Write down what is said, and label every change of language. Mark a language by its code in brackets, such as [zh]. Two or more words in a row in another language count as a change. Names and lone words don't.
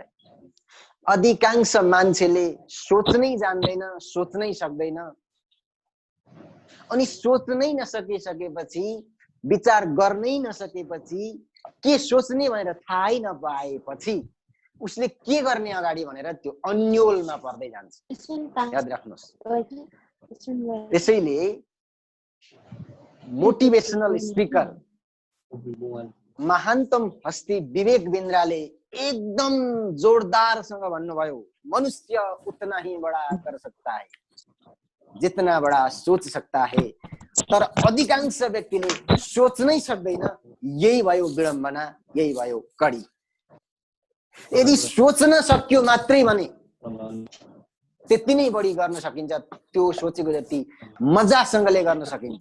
[ne] अधिकांश मान्छेले सोच्नै जान्दैन, सोच्नै सक्दैन, अनि सोच्नै नसकेपछि, विचार गर्नै नसकेपछि, के सोच्ने भनेर थाहै नपाएपछि उसले के गर्ने अगाडि भनेर त्यो अन्योलमा पर्दै जान्छ। याद राख्नुहोस्। त्यसैले [en] motivational speaker [ne] महानतम हस्ती विवेक बिन्द्राले एकदम जोरदारसँग भन्नुभयो, [hi] मनुष्य उतना ही बड़ा कर सकता है जितना बड़ा सोच सकता है। [ne] तर अधिकांश व्यक्तिले सोच्नै सक्दैन। यही भयो विडम्बना, यही भयो कडी। यदि सोच्न सक्यो मात्रै भने त्यति नै बढी गर्न सकिन्छ, त्यो सोचेको जति मजासँगले गर्न सकिन्छ।